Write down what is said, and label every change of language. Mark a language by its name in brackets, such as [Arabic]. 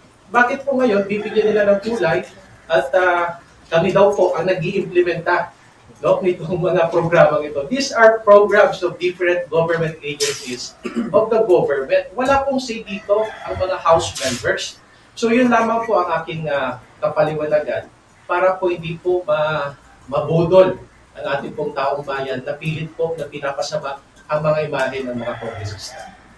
[Filipino] Bakit po ngayon, bibigyan nila ng kulay at kami daw po ang nag-i-implementa nitong mga programang ito. [English] These are programs of different government agencies of the government. [Filipino] Wala pong say dito ang mga House members. So yun lamang po ang aking kapaliwanagan para po hindi po mabudol ang ating pong taong bayan na pilit po na pinapasama ang mga imahe ng mga kongresista.